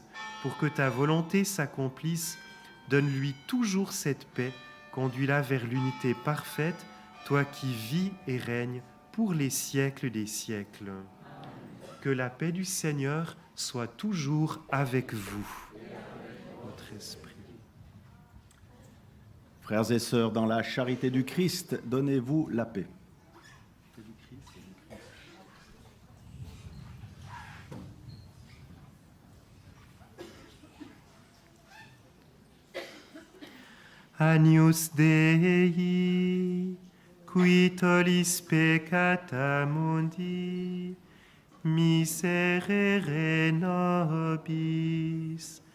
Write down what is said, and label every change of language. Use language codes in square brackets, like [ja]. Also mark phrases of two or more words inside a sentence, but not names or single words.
[fr] Pour que ta volonté s'accomplisse, donne-lui toujours cette paix, conduis-la vers l'unité parfaite, toi qui vis et règnes pour les siècles des siècles. Que la paix du Seigneur soit toujours avec vous. Votre esprit. Frères et sœurs, dans la charité du Christ, donnez-vous la paix. [la] Agnus Dei, qui tollis peccata mundi, miserere nobis.